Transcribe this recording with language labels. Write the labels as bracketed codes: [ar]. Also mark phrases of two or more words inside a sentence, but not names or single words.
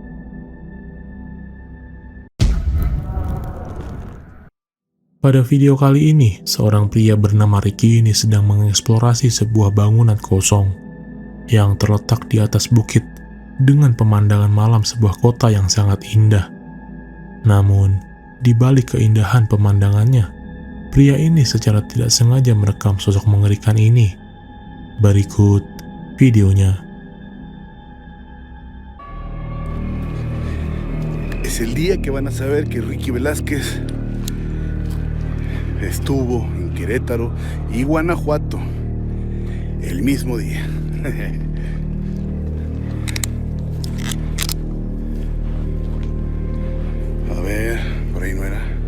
[id] Pada video kali ini, seorang pria bernama Ricky ini sedang mengeksplorasi sebuah bangunan kosong yang terletak di atas bukit dengan pemandangan malam sebuah kota yang sangat indah. Namun, di balik keindahan pemandangannya, pria ini secara tidak sengaja merekam sosok mengerikan ini. Berikut videonya. [es] Es el día que van a saber que Ricky Velázquez estuvo en Querétaro y Guanajuato el mismo día. A ver, por ahí no era.